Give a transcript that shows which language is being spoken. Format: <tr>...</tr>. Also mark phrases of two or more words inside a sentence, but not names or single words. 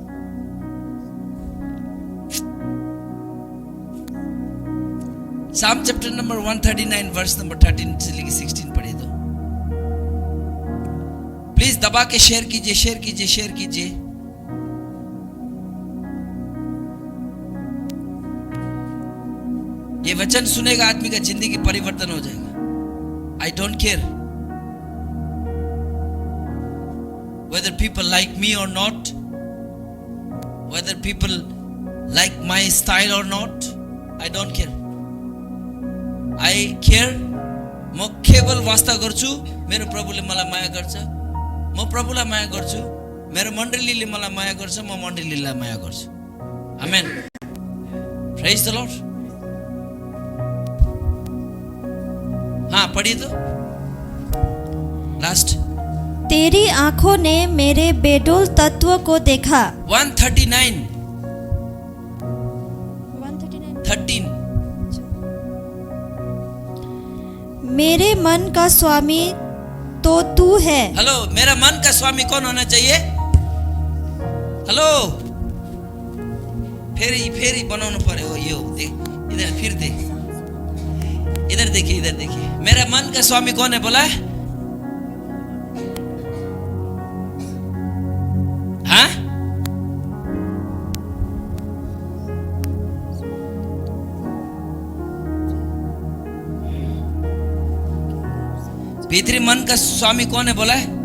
<en>Psalm chapter number</en> <hi>139</hi> <en>verse number</en> <hi>13 से लेकर 16 पढ़िए तो प्लीज दबा के शेयर कीजिए, शेयर कीजिए, शेयर कीजिए। ये वचन सुनेगा आदमी का जिंदगी परिवर्तन हो जाएगा।</hi> <en>I don't care whether people like me or not, whether people like my style or not, I don't care. I care.</en> <ne>म केवल वास्ता गर्छु मेरो प्रभुले मलाई माया गर्छ, म प्रभुलाई माया गर्छु, मेरो मण्डलीले मलाई माया गर्छ, म मण्डलीलाई माया गर्छु।</ne> <en>amen. praise the Lord.</en> <hi>हाँ पढ़िए तो लास्ट। तेरी आंखों ने मेरे बेडोल तत्व को देखा। 139 13। मेरे मन का स्वामी तो तू है। हेलो, मेरा मन का स्वामी कौन होना चाहिए?</hi> <ne>हेलो, फेरी बनाउनु पर्यो।</ne> <hi>यो देख, इधर फिर देख, इधर देखिए, इधर देखिए। मेरा मन का स्वामी कौन है बोला? हाँ? भीतरी मन का स्वामी कौन है बोला है?</hi>